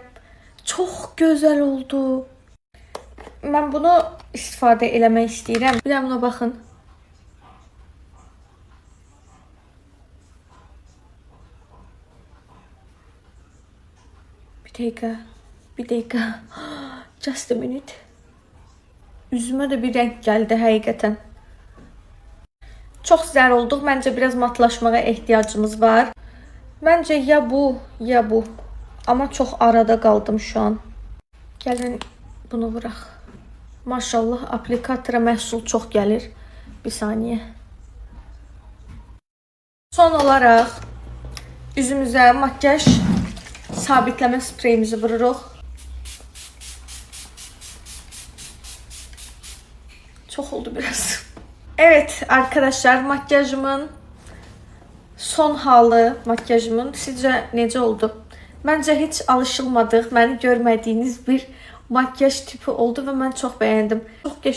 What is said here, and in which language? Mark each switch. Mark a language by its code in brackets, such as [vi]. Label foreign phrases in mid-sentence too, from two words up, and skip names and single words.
[az] Çox gözəl oldu. Mən bunu istifadə eləmək istəyirəm. Bir də buna baxın. Bir dəqiqə. [en] Just a minute. [az] Üzümə də bir renk gəldi həqiqətən. Çok zər olduq. Məncə biraz matlaşmağa ehtiyacımız var. Məncə ya bu, ya bu. Amma çox arada qaldım şu an. Gəlin bunu vuraq. Maşallah aplikatora məhsul çox gəlir. [tr] Bir saniye. [az] Son olaraq üzümüzə makyaj sabitləmə spreyimizi vururuq. [tr] Çok oldu biraz. Evet arkadaşlar, makyajımın son halı, makyajımın sizce necə oldu? Bence hiç alışılmadıq, [az] məni görmədiyiniz [tr] bir makyaj tipi oldu ve ben çok beğendim.